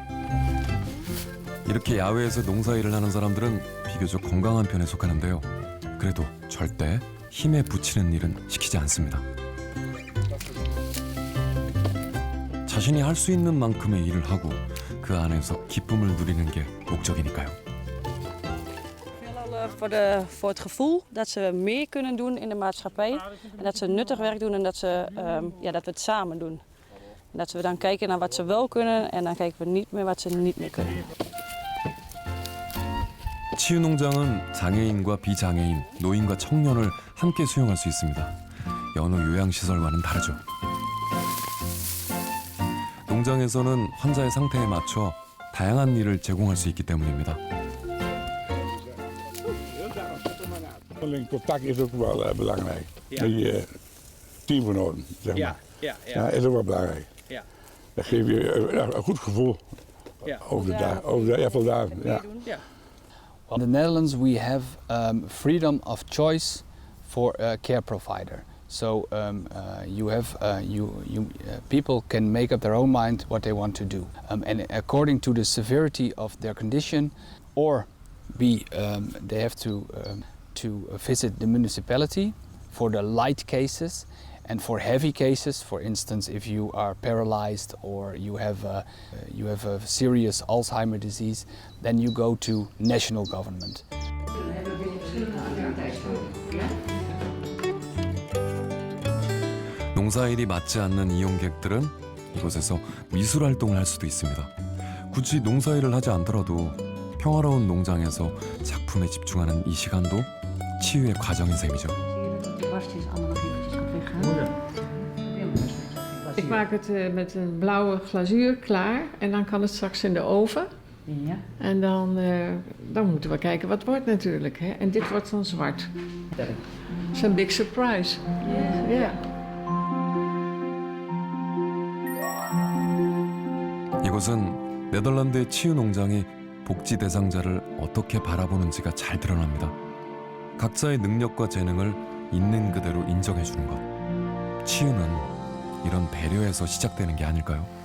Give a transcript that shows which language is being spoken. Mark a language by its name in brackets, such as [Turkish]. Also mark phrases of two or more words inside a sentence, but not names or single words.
[Korean] 이렇게 야외에서 농사일을 하는 사람들은 비교적 건강한 편에 속하는데요. 그래도 절대 힘에 부치는 일은 시키지 않습니다. 자신이 할 수 있는 만큼의 일을 하고 그 안에서 기쁨을 누리는 게 목적이니까요. [Dutch] Voor het gevoel dat ze meer kunnen doen in de maatschappij en dat ze nuttig werk doen en dat we het samen doen. En dat we dan kijken naar wat ze wel kunnen en dan kijken we niet meer wat ze niet meer kunnen. [Korean] 치유 농장은 장애인과 비장애인, 노인과 청년을 함께 수용할 수 있습니다. 여느 요양시설과는 다르죠. 농장에서는 환자의 상태에 맞춰 다양한 일을 제공할 수 있기 때문입니다. [Dutch] Contact is ook wel belangrijk. Die teamgenoten, zeg maar. Ja, is ook wel belangrijk. Dat geeft je een goed gevoel over de aantal dagen. [English] In the Netherlands, we have freedom of choice for a care provider. So people can make up their own mind what they want to do, and according to the severity of their condition, or they have to visit the municipality for the light cases, and for heavy cases, for instance, if you are paralyzed or you have a serious Alzheimer disease, then you go to national government. [Korean] 농사일이 맞지 않는 이용객들은 이곳에서 미술 활동을 할 수도 있습니다. 굳이 농사일을 하지 않더라도 평화로운 농장에서 작품에 집중하는 이 시간도 치유의 과정인 셈이죠. [Dutch] Ik maak het met een blauwe glazuur klaar en dan kan het straks in de oven. Ja. En dan moeten we kijken wat het wordt natuurlijk. Hè? En dit wordt dan zwart. Dat is een [English] big surprise. [Dutch] Ja. [Korean] 이곳은 네덜란드의 치유 농장이 복지 대상자를 어떻게 바라보는지가 잘 드러납니다. 각자의 능력과 재능을 있는 그대로 인정해 주는 것. 치유는 이런 배려에서 시작되는 게 아닐까요?